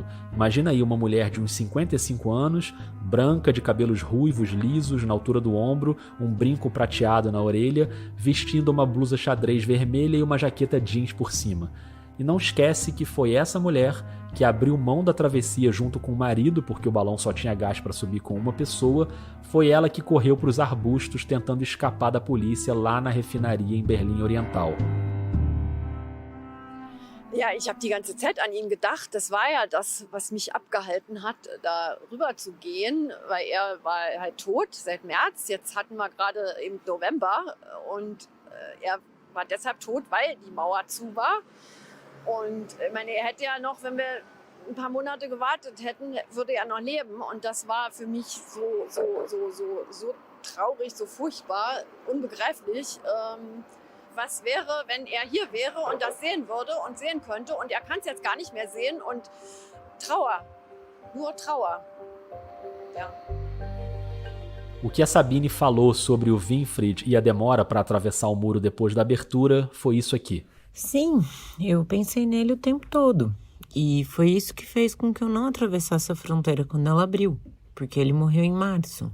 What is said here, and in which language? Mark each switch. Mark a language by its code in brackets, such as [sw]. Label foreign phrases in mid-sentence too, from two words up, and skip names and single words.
[pt] Imagina aí uma mulher de uns 55 anos, branca, de cabelos ruivos, lisos, na altura do ombro, um brinco prateado na orelha, vestindo uma blusa xadrez vermelha e uma jaqueta jeans por cima. E não esquece que foi essa mulher que abriu mão da travessia junto com o marido, porque o balão só tinha gás para subir com uma pessoa, foi ela que correu para os arbustos tentando escapar da polícia lá na refinaria em Berlim Oriental. [de] Ja, ich habe die ganze Zeit an ihn gedacht. Das war ja das, was mich abgehalten hat, da rüber zu gehen, weil er war halt tot seit März. Jetzt hatten wir gerade im November und er war deshalb tot, weil die Mauer zu war. Und ich meine, er hätte ja noch, wenn wir ein paar Monate gewartet hätten, würde er noch leben. Und das war für mich so traurig, so furchtbar, unbegreiflich. Was wäre, wenn er hier wäre und das sehen würde und sehen könnte? Und er kann es jetzt gar nicht mehr sehen. Und Trauer, nur Trauer. Ja. [pt] O que a Sabine falou sobre o Winfried e a demora para atravessar o muro depois da abertura foi isso aqui. Sim, eu pensei nele o tempo todo. E foi isso que fez com que eu não atravessasse a fronteira quando ela abriu. Porque ele morreu em março.